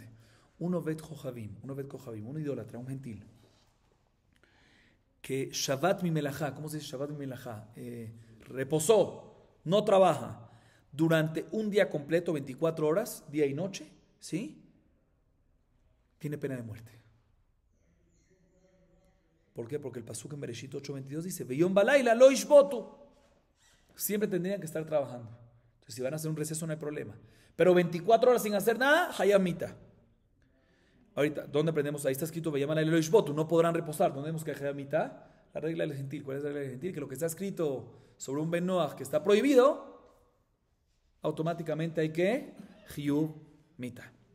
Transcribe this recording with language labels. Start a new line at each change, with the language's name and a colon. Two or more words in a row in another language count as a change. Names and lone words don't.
Hebrew: Un עובד כוכבים,
Spanish: un idólatra, un gentil, que
Hebrew: שבת ממלאכה,
Spanish: ¿cómo se dice
Hebrew: שבת ממלאכה?
Spanish: Reposó, no trabaja, durante un día completo, 24 horas, día y noche, ¿sí? Tiene pena de muerte. ¿Por qué? Porque el pasuk en Bereshit 8:22 dice,
Hebrew: ויום ולילה לא ישבתו.
Spanish: Siempre tendrían que estar trabajando. Entonces, si van a hacer un receso no hay problema. Pero 24 horas sin hacer nada, hayamita. Ahorita, ¿dónde aprendemos? Ahí está escrito,
Hebrew: ויום ולילה לא ישבתו,
Spanish: no podrán reposar. ¿Dónde tenemos que dejar a mitad? La regla del gentil. ¿Cuál es la regla del gentil? Que lo que está escrito sobre un Ben Noach que está prohibido, automáticamente hay que
Hebrew: חיוב מיתה.